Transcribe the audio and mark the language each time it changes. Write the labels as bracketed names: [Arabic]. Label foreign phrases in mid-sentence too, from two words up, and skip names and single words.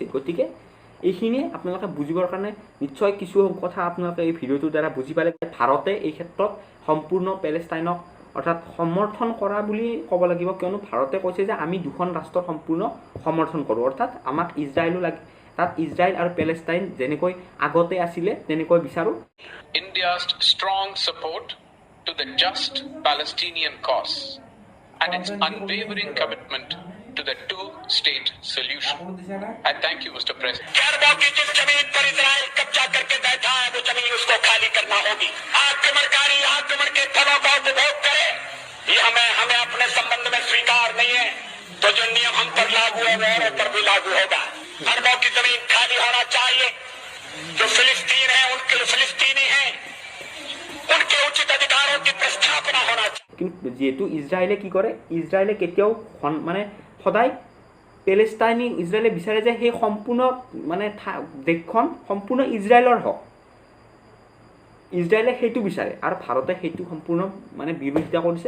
[Assamese] গতিকে এইখিনিয়ে আপোনালোকে বুজিবৰ কাৰণে নিশ্চয় কিছু কথা আপোনালোকে এই ভিডিঅ'টোৰ দ্বাৰা বুজি পালে। ভাৰতে এই ক্ষেত্ৰত সম্পূৰ্ণ পেলেষ্টাইনক অৰ্থাৎ সমৰ্থন কৰা বুলি ক'ব লাগিব, কিয়নো ভাৰতে কৈছে যে আমি দুখন ৰাষ্ট্ৰৰ সম্পূৰ্ণ সমৰ্থন কৰোঁ, অৰ্থাৎ আমাক ইজৰাইলো লাগে, তাত ইজৰাইল আৰু পেলেষ্টাইন যেনেকৈ আগতে আছিলে তেনেকৈ বিচাৰোঁ। [English] India's strong support to the just Palestinian cause and its unwavering commitment to the two-state solution. I thank you, Mr. President. [Hindi] जिस जमीन पर इजराइल कब्जा करके बैठा है वो जमीन उसको खाली करना होगी। आक्रमणकारी आक्रमण के फलों का उपभोग करे, ये हमें अपने संबंध में स्वीकार नहीं है। तो जो नियम हम पर लागू है वो औरों पर भी लागू होगा। अरबों की जमीन खाली होना चाहिए। जो फिलिस्तीन है उनके फिलिस्तीनी है, उनके उचित अधिकारों की प्रस्थापना होना चाहिए। [Assamese] কিন্তু যেহেতু ইজৰাইলে কি কৰে, ইজৰাইলে কেতিয়াও মানে সদায় পেলেষ্টাইনী ইজৰাইলে বিচাৰে যে সেই সম্পূৰ্ণ মানে দেশখন সম্পূৰ্ণ ইজৰাইলৰ হওক, ইজৰাইলে সেইটো বিচাৰে আৰু ভাৰতে সেইটো সম্পূৰ্ণ মানে বিৰোধিতা কৰিছে।